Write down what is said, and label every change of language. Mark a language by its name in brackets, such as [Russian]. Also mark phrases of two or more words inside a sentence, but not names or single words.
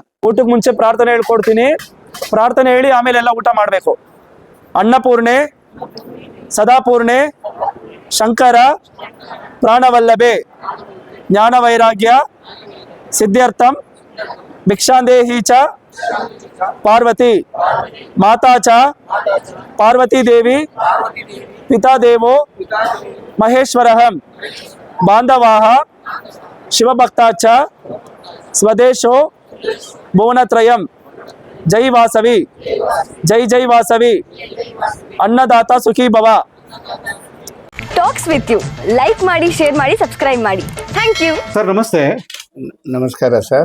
[Kannada] ಊಟಕ್ಕೆ ಮುಂಚೆ ಪ್ರಾರ್ಥನೆ ಹೇಳ್ಕೊಡ್ತೀನಿ. ಪ್ರಾರ್ಥನೆ ಹೇಳಿ ಆಮೇಲೆ ಎಲ್ಲ ಊಟ ಮಾಡಬೇಕು. [Sanskrit] ಅನ್ನಪೂರ್ಣೆ, ಸದಾಪೂರ್ಣೆ, ಶಂಕರ, ಪ್ರಾಣವಲ್ಲಭೆ, ಜ್ಞಾನ ವೈರಾಗ್ಯ ಸಿದ್ಧಾರ್ಥಂ, ಭಿಕ್ಷಾಂದೇಹಿ ಚ ಪಾರ್ವತಿ, ಮಾತಾ ಚ ಪಾರ್ವತಿ ದೇವಿ, ಪಿತಾ ದೇವೋ ಮಹೇಶ್ವರಃ, ಬಾಂಧವಾಃ ಶಿವಭಕ್ತಾ ಚ ಸ್ವದೇಶೋ ಭುವನತ್ರಯಂ. ಜೈ ವಾಸವಿ, ಜೈ ವಾಸವಿ, ಅನ್ನದಾತ ಸುಖೀ ಭವ. [Kannada] ಟಾಕ್ಸ್ ವಿತ್ ಯು ಲೈಕ್ ಮಾಡಿ, ಶೇರ್ ಮಾಡಿ, ಸಬ್ಸ್ಕ್ರೈಬ್ ಮಾಡಿ. [English] Thank you [Kannada] ಸರ್. ನಮಸ್ತೆ. ನಮಸ್ಕಾರ ಸರ್.